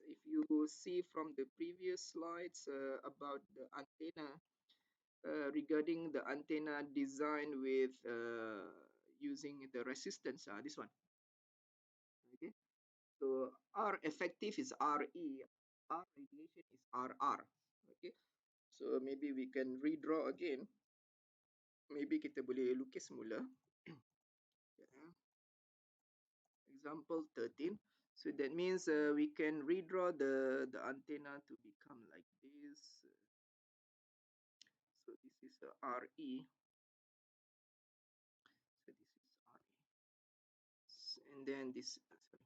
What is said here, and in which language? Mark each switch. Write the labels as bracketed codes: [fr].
[en] If you see from the previous slides about the antenna, regarding the antenna design with using the resistance, this one. Okay. So R effective is RE, R radiation is RR. Okay. So maybe we can redraw again. [ms] Maybe kita boleh lukis semula. Yeah. [en] Example 13. So that means we can redraw the antenna to become like this. So this is RE. So this is RE. And then this, sorry.